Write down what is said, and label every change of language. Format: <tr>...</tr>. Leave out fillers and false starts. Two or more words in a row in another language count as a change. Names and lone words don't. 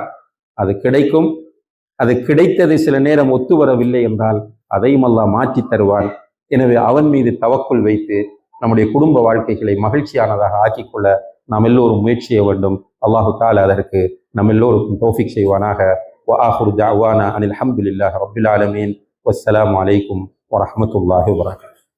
<ta>அது கிடைக்கும். அது கிடைத்தது சில நேரம் ஒத்து வரவில்லை என்றால் அதையும் அல்லாஹ் மாற்றி தருவான். எனவே அவன் மீது தவக்குள் வைத்து நம்முடைய குடும்ப வாழ்க்கைகளை மகிழ்ச்சியானதாக ஆக்கிக்கொள்ள நாம் எல்லோரும் முயற்சி செய்ய வேண்டும்.</ta> <ar>الله تعالى</ar> <ta>அதற்கு நம் எல்லோருக்கும் தௌஃபீக் செய்வானாக.</ta> <ar>وآخر دعوانا أن الحمد لله رب العالمين والسلام عليكم ورحمة الله وبركاته.</ar>